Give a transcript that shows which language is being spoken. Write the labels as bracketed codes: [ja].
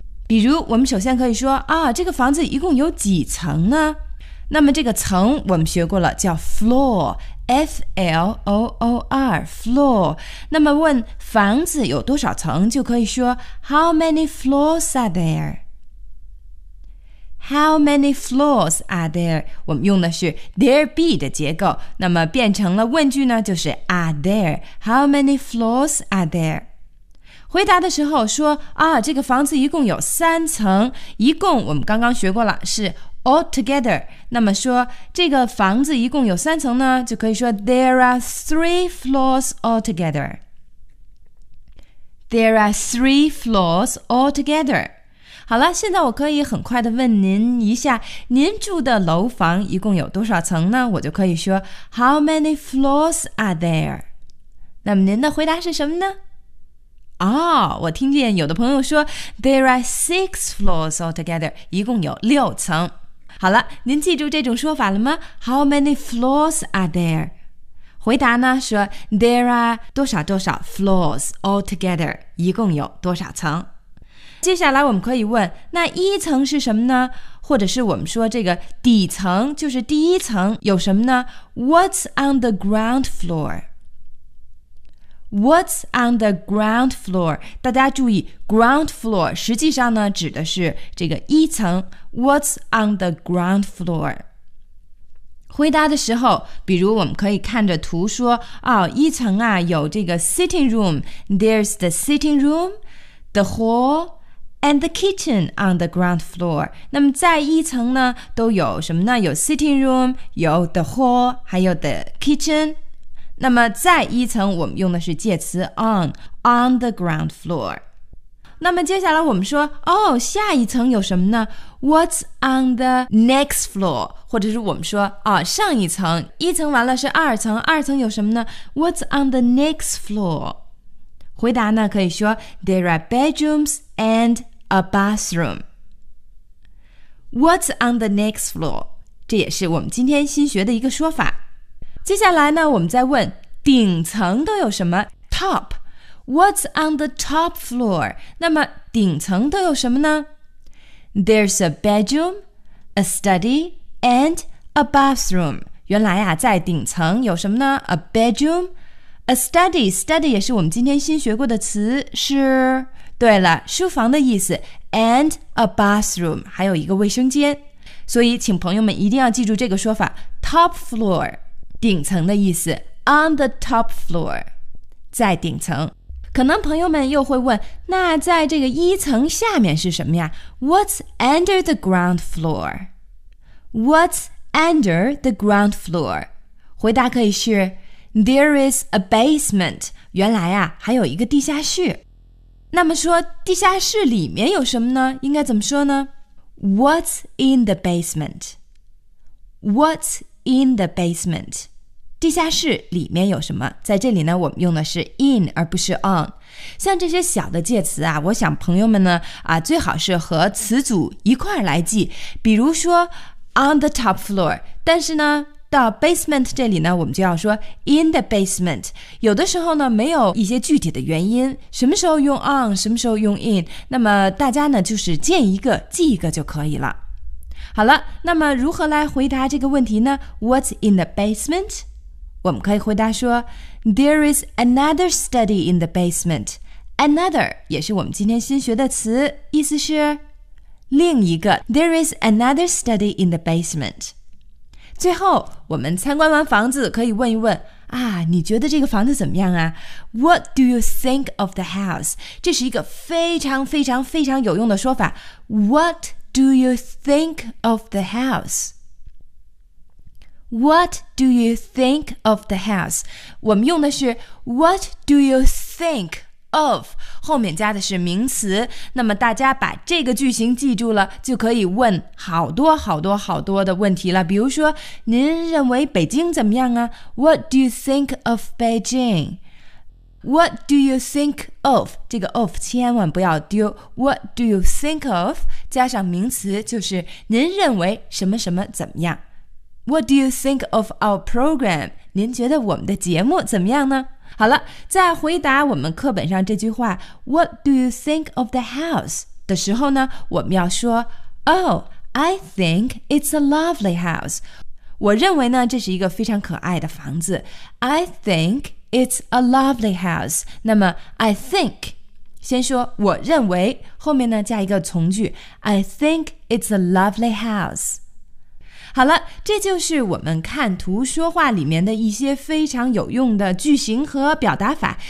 [zh] 比如我们首先可以说啊，这个房子一共有几层呢？那么这个层我们学过了，叫 floor，F-L-O-O-R， floor。那么问房子有多少层，就可以说 [en] How many floors are there? How many floors are there? [zh] 我们用的是 there be 的结构，那么变成了问句呢，就是 are there? [en] How many floors are there? [zh] 回答的时候说啊，这个房子一共有三层，一共我们刚刚学过了是All together， 那么说这个房子一共有三层呢，就可以说 [en] There are three floors all together。 There are three floors all together。 [zh] 好了，现在我可以很快的问您一下，您住的楼房一共有多少层呢？我就可以说 [en] How many floors are there? [zh] 那么您的回答是什么呢？哦，我听见有的朋友说 [en] There are six floors all together， [zh] 一共有六层。好了，您记住这种说法了吗？ [en] How many floors are there? [zh] 回答呢说 [en] There are [zh] 多少多少 floors all together， 一共有多少层。接下来我们可以问，那一层是什么呢？或者是我们说这个底层，就是第一层有什么呢？ [en] What's on the ground floor? What's on the ground floor? [zh] 大家注意 ground floor 实际上呢指的是这个一层，What's on the ground floor? 回答的时候，比如我们可以看着图说，哦，一层啊，有这个 [en] sitting room， There's the sitting room, the hall, and the kitchen on the ground floor. [zh] 那么在一层呢，都有什么呢？ [en] 有 sitting room, 有 the hall, 还有 the kitchen。 [zh] 那么在一层我们用的是介词 on the ground floor。那么接下来我们说，哦，下一层有什么呢？ [en] What's on the next floor? [zh] 或者是我们说，哦，上一层，一层完了是二层，二层有什么呢？ [en] What's on the next floor? [zh] 回答呢可以说 [en] There are bedrooms and a bathroom. What's on the next floor? [zh] 这也是我们今天新学的一个说法。接下来呢，我们再问顶层都有什么 ？ [en] Top, what's on the top floor? [zh] 那么顶层都有什么呢 [en] ？There's a bedroom, a study, and a bathroom. [zh] 原来啊，在顶层有什么呢 ？ [en] A bedroom, a study. [zh] Study 也是我们今天新学过的词，是。对了，书房的意思 ， [en] and a bathroom， [zh] 还有一个卫生间。所以，请朋友们一定要记住这个说法 ，top floor， 顶层的意思 ， [en] on the top floor， [zh] 在顶层。可能朋友们又会问，那在这个一层下面是什么呀 ？ [en] What's under the ground floor？What's under the ground floor？ [zh] 回答可以是 ， [en] There is a basement， [zh] 原来啊，还有一个地下室。那么说地下室里面有什么呢？应该怎么说呢 ？What's in the basement? [en] What's in the basement? [zh] 地下室里面有什么？在这里呢，我们用的是 in 而不是 on。像这些小的介词啊，我想朋友们呢啊，最好是和词组一块儿来记。比如说 on the top floor， 但是呢。到 basement 这里呢，我们就要说 in the basement。有的时候呢，没有一些具体的原因，什么时候用 on， 什么时候用 in， 那么大家呢就是见一个记一个就可以了。好了，那么如何来回答这个问题呢 ？ [en] What's in the basement？ [zh] 我们可以回答说 [en] ，There is another study in the basement。 [zh] Another 也是我们今天新学的词，意思是另一个。 [en] There is another study in the basement。 [zh] 最后，我们参观完房子，可以问一问啊，你觉得这个房子怎么样啊 ？ [en] What do you think of the house？ [zh] 这是一个非常非常非常有用的说法。 [en] What do you think of the house？What do you think of the house？ [zh] 我们用的是 [en] What do you think of？ [zh] 后面加的是名词。那么大家把这个句型记住了，就可以问好多好多好多的问题了。比如说，您认为北京怎么样啊 ？ [en] What do you think of Beijing？ What do you think of？ [zh] 这个 of 千万不要丢。 [en] What do you think of？ [zh] 加上名词就是您认为什么什么怎么样 ？ [en] What do you think of our program？ [zh] 您觉得我们的节目怎么样呢？好了，在回答我们课本上这句话 [en] What do you think of the house? [zh] 的时候呢，我们要说 [en] Oh, I think it's a lovely house. [zh] 我认为呢，这是一个非常可爱的房子。 [en] I think it's a lovely house. [zh] 那么 I think 先说我认为，后面呢加一个从句 [en] I think it's a lovely house. [zh] 好了，这就是我们看图说话里面的一些非常有用的句型和表达法。